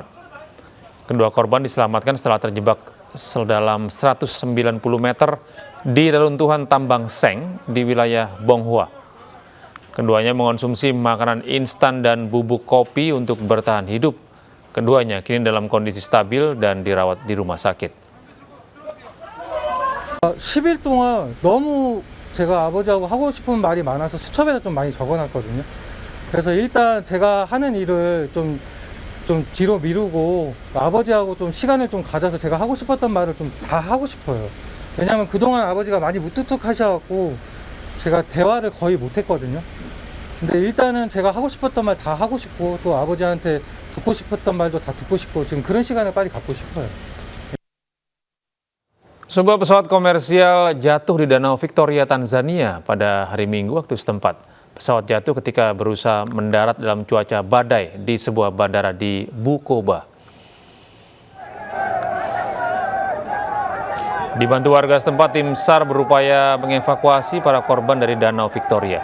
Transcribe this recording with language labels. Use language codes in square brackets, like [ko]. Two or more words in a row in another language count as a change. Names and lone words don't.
[id] Kedua korban diselamatkan setelah terjebak sedalam 190 meter di reruntuhan tambang Seng di wilayah Bonghua. Keduanya mengonsumsi makanan instan dan bubuk kopi untuk bertahan hidup. Keduanya kini dalam kondisi stabil dan dirawat di rumah sakit. [ko] 10일 동안 너무 제가 아버지하고 하고 싶은 말이 많아서 수첩에다 좀 많이 적어놨거든요. 그래서 일단 제가 하는 일을 좀 뒤로 미루고 아버지하고 좀 시간을 좀 가져서 제가 하고 싶었던 말을 좀 다 하고 싶어요. 왜냐하면 그동안 아버지가 많이 무뚝뚝하셔갖고 제가 대화를 거의 못했거든요. 근데 일단은 제가 하고 싶었던 말 다 하고 싶고 또 아버지한테 듣고 싶었던 말도 다 듣고 싶고 지금 그런 시간을 빨리 갖고 싶어요. [id] Sebuah pesawat komersial jatuh di Danau Victoria, Tanzania pada hari Minggu waktu setempat. Pesawat jatuh ketika berusaha mendarat dalam cuaca badai di sebuah bandara di Bukoba. Dibantu warga setempat, tim SAR berupaya mengevakuasi para korban dari Danau Victoria.